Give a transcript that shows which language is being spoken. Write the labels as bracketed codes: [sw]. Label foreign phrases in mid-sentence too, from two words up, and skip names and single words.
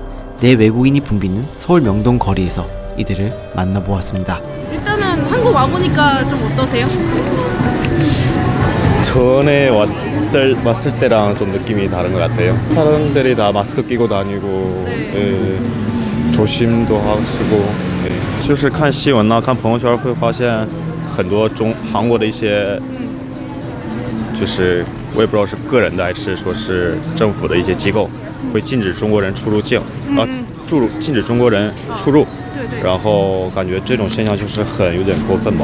[ko] 내 외국인이 붐비는 서울 명동 거리에서 이들을 만나보았습니다. 일단은 한국 와보니까 좀 어떠세요? 전에 왔을 때랑 좀 느낌이 다른 것 같아요. 사람들이 다 마스크 끼고 다니고 조심도 하시고 [zh] 就是看新闻啊看朋友圈会发现很多韩国的一些就是我也不知道是个人的还是说是政府的一些机构会禁止中国人出入境禁止中国人出入，然后感觉这种现象就是有点过分吧。